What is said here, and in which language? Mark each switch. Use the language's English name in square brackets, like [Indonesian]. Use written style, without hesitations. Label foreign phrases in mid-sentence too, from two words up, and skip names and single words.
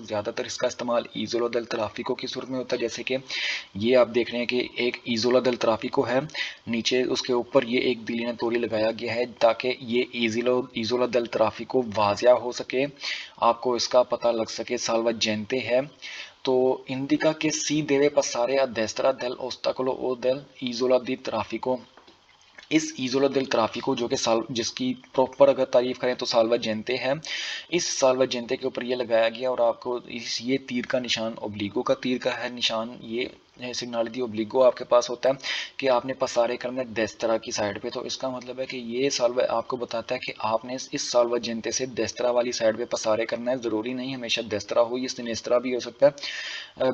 [Urdu] زیادہ تر اس کا استعمال [Italian] isola del traffico [Urdu] کی صورت میں ہوتا ہے، جیسے کہ یہ آپ دیکھ رہے ہیں کہ ایک [Italian] isola del traffico [Urdu] ہے، نیچے اس کے اوپر یہ ایک دیلینیتوری لگایا گیا ہے تاکہ یہ [Italian] isola del traffico [Urdu] واضح ہو سکے، آپ کو اس کا پتہ لگ سکے [Italian] salva gente [Urdu] ہے۔ [Italian] تو indica che si deve passare a destra dell'ostacolo o dell'isola di traffico، [Urdu] اس [Italian] isola del traffico [Urdu] جو کہ جس کی پراپر اگر تعریف کریں تو [Italian] salva gente [Urdu] ہے، اس [Italian] salva gente [Urdu] کے اوپر یہ لگایا گیا اور آپ کو یہ تیر کا نشان اوبلیگو کا تیر کا ہے نشان، یہ [Italian] segnaletica obbligo [Urdu] آپ کے پاس ہوتا ہے کہ آپ نے پسارے کرنا ہے دیسترا کی سائڈ پہ، تو اس کا مطلب ہے کہ یہ سالوہ آپ کو بتاتا ہے کہ آپ نے اس [Italian] salva gente [Urdu] سے دیسترا والی سائڈ پہ پسارے کرنا ہے، ضروری نہیں ہمیشہ دیسترا ہو، یہ سنیسترا بھی ہو سکتا ہے۔